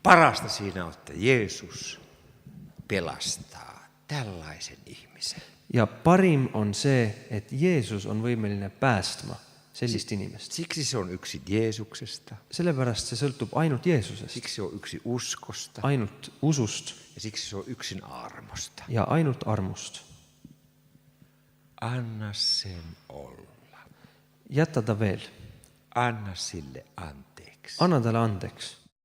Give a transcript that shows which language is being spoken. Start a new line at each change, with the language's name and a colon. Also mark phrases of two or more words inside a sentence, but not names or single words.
Finnish: parasta siinä on, että Jeesus pelastaa tällaisen ihmisen.
Estonian: Ja parim on see, et Jeesus on võimeline päästma sellist inimest.
Finnish: Siksi se on yksin Jeesuksesta,
Estonian: Sellepärast see sõltub ainult Jeesusest,
Finnish: siksi se on yksin uskosta
Estonian: ainult usust
Finnish: ja siksi se on yksin armosta.
Estonian: ja ainult armust.
Finnish: Anna sen olla.
Estonian: Jäta ta veel,
Finnish: Anna sille anteeksi.
Estonian: anna talle andeks.